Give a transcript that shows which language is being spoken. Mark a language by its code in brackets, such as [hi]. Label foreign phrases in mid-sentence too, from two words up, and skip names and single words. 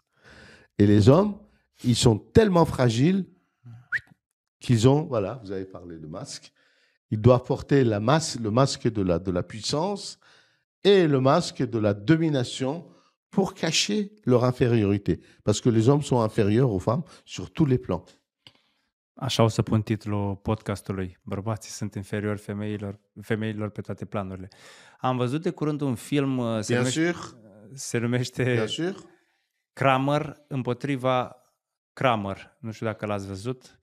[fr] Et les hommes, ils sont tellement fragiles qu'ils ont, voilà, vous avez parlé de masque, ils doivent porter le masque de la puissance et le masque de la domination pour cacher leur infériorité. Parce que les hommes sont inférieurs aux femmes sur tous les plans. [ro] Așa o să pun titlul podcastului. Bărbații sunt inferiori femeilor pe toate planurile. Am văzut de curând un film, se numește Kramer împotriva Kramer. Nu știu dacă l-ați văzut.